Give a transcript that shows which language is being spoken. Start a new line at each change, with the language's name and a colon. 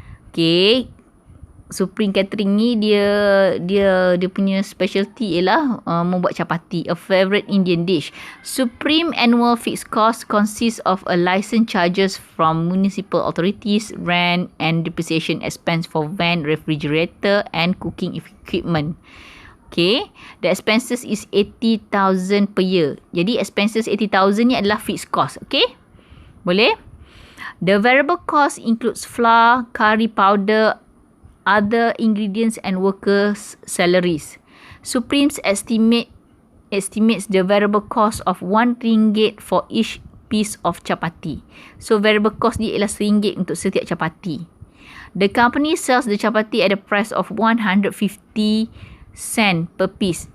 Malay: Okay, Supreme Catering ni dia punya specialty ialah membuat chapati,
English: a favorite Indian dish. Supreme annual fixed cost consists of a license charges from municipal authorities, rent and depreciation expense for van, refrigerator and cooking equipment. Okay, the expenses is 80,000 per year.
Malay: Jadi expenses 80,000 ni adalah fixed cost. Okay, boleh?
English: The variable cost includes flour, curry powder, other ingredients and workers' salaries. Supreme's estimates the variable cost of RM1 for each piece of chapati.
Malay: So variable cost dia ialah RM1 untuk setiap chapati.
English: The company sells the chapati at a price of 150 sen per piece.